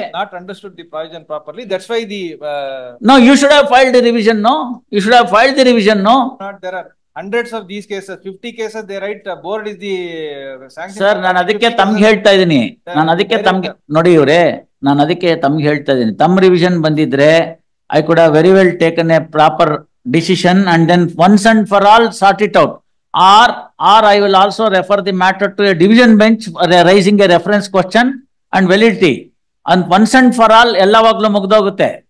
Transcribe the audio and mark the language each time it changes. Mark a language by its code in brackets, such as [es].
[en] not understood the provision properly. That's why the no, you should have filed the revision. No, you should have filed the revision. No, not there are hundreds of these cases, 50 cases they write board is the sanction. [kn] Sir, ನಾನು ಅದಕ್ಕೆ ತಮ್ಗೆ ಹೇಳ್ತಾ ಇದ್ದೀನಿ. ನೋಡಿ ಇವ್ರೆ, ನಾನು ಅದಕ್ಕೆ ತಮ್ಗೆ ಹೇಳ್ತಾ ಇದ್ದೀನಿ. ತಮ್ಮ ರಿವಿಷನ್ ಬಂದಿದ್ರೆ [en] I could have very well taken a proper decision and then once and for all sort it out. Or I will also refer the matter to a division bench raising a reference question and validity. And once and for all [kn] ಎಲ್ಲವಾಗ್ಲೂ ಮುಗ್ದೋಗುತ್ತೆ.